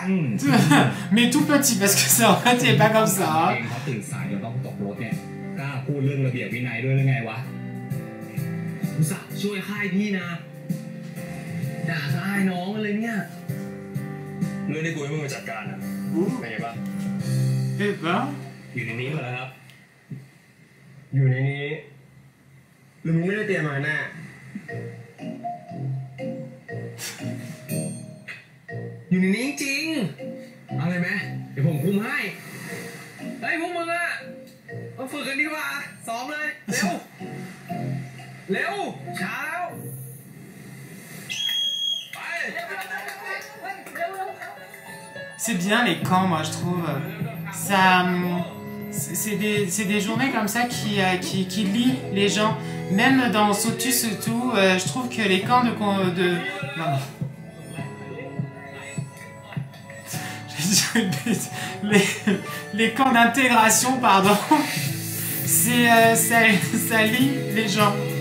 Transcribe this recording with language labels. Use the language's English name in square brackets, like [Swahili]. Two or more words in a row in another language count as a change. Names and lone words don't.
[French] Mais tout petit parce que ça en fait il est pas comme ça. [Thai] เองเขาตื่นสายเดี๋ยวต้องตกรถเนี่ยกล้า พูดเรื่องระเบียบวินัยด้วยหรือไงวะ อุตส่าห์ช่วยค่ายพี่นะด่าค่ายน้องมาเลยเนี่ย เรื่องที่กูให้มึงมาจัดการอ่ะเป็นไงบ้าง [French] Eh ben, [Thai] อยู่ในนี้หมดแล้วครับ อยู่ในนี้หรือมึงไม่ได้เตรียมมาแน่ อยู่ในนี้จริงเอาเลยไหมเดี๋ยวผมคุมให้เฮ้ยพวกมึงอะมาฝึกกันดีกว่าซ้อมเลยเร็วเร็วช้าแล้วไป [French] c'est bien les camps, moi je trouve. Ça, c'est des journées comme ça qui lient les gens. Même dans Sotus et tout, je trouve que les camps non. Les camps d'intégration, pardon, ça lie les gens.